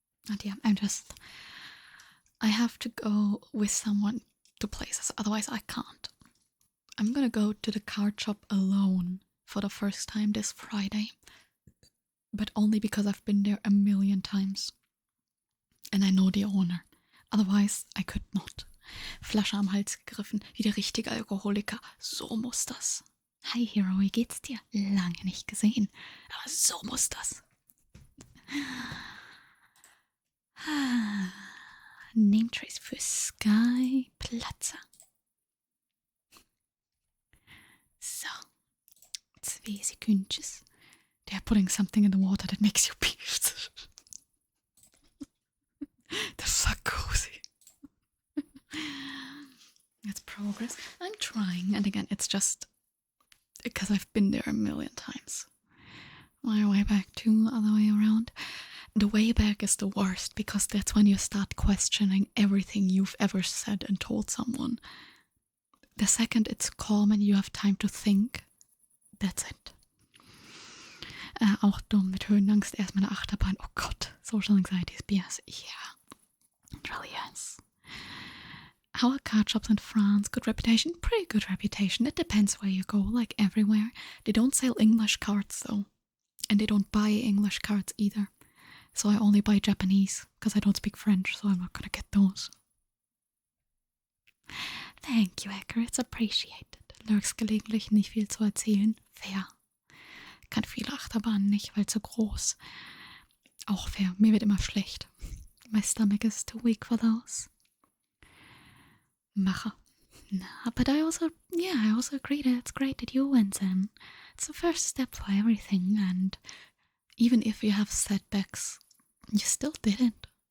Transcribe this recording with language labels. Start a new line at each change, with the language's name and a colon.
English: And yeah, I have to go with someone to places, otherwise I can't. I'm gonna go to the card shop alone for the first time this Friday. But only because I've been there a million times. And I know the owner. Otherwise, I could not.
German: Flasche am Hals gegriffen, wie der richtige Alkoholiker. So muss das. Hi Hero, wie geht's dir? Lange nicht gesehen. Aber so muss das. Name Trace für Sky Platzer. So. 2 Sekündchen.
English: They're putting something in the water that makes you pee. The fuck, Cozy? It's progress. I'm trying, and again, it's just because I've been there a million times. My way back too, other way around. The way back is the worst because that's when you start questioning everything you've ever said and told someone. The second it's calm and you have time to think, that's it.
German: Auch dumm mit Höhenangst. Erstmal eine Achterbahn. Oh Gott.
English: Social Anxiety is BS. Yeah. It really is. How are card shops in France? Good reputation? Pretty good reputation. It depends where you go, like everywhere. They don't sell English cards though. And they don't buy English cards either. So I only buy Japanese, because I don't speak French, so I'm not gonna get those. Thank you, Hacker. It's appreciated.
German: Lurks gelegentlich nicht viel zu erzählen. Fair. Kann viele Achterbahnen nicht, weil zu groß. Auch fair. Mir wird immer schlecht.
English: My stomach is too weak for those. Macher. Nah, but I also agree that it's great that you went in. It's the first step for everything, and even if you have setbacks, you still did it.